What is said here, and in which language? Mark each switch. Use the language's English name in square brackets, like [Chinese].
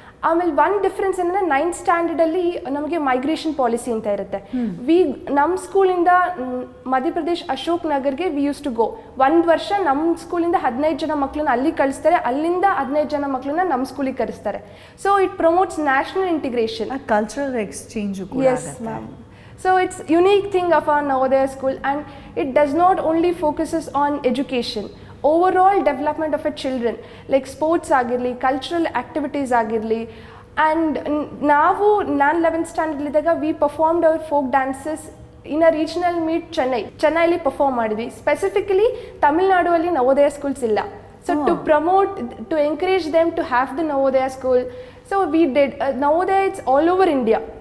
[Kannada] ಆಮೇಲೆ ಒಂದು ಡಿಫ್ರೆನ್ಸ್ ಏನಂದರೆ 9th ಸ್ಟ್ಯಾಂಡರ್ಡಲ್ಲಿ ನಮಗೆ ಮೈಗ್ರೇಷನ್ ಪಾಲಿಸಿ ಅಂತ ಇರುತ್ತೆ. ನಮ್ಮ ಸ್ಕೂಲಿಂದ Madhya Pradesh Ashok ನಗರ್ಗೆ [English] We use to go. [Kannada] ಒಂದು ವರ್ಷ ನಮ್ಮ ಸ್ಕೂಲಿಂದ 15 ಜನ ಮಕ್ಕಳನ್ನ ಅಲ್ಲಿ ಕಳಿಸ್ತಾರೆ, ಅಲ್ಲಿಂದ 15 ಜನ ಮಕ್ಕಳನ್ನ ನಮ್ಮ ಸ್ಕೂಲಿಗೆ ಕರೆಸ್ತಾರೆ. [English] So it promotes national integration, cultural exchange. Yes ma'am. So it's unique thing of our Navodaya school, and it does not only focuses on education, overall development of a children, like sports ಆಗಿರಲಿ, cultural activities ಆಗಿರಲಿ. [Kannada] And ನಾನು 11th standard ಇದ್ದಾಗ [English] we performed our folk dances in a regional meet [Kannada] ಚೆನ್ನೈಲಿ perform ಮಾಡಿದ್ವಿ. Specifically ತಮಿಳ್ನಾಡುವಲ್ಲಿ Navodaya schools ಇಲ್ಲ. [English] So to encourage them to have the Navodaya school, so we did Navodaya. It's all over India.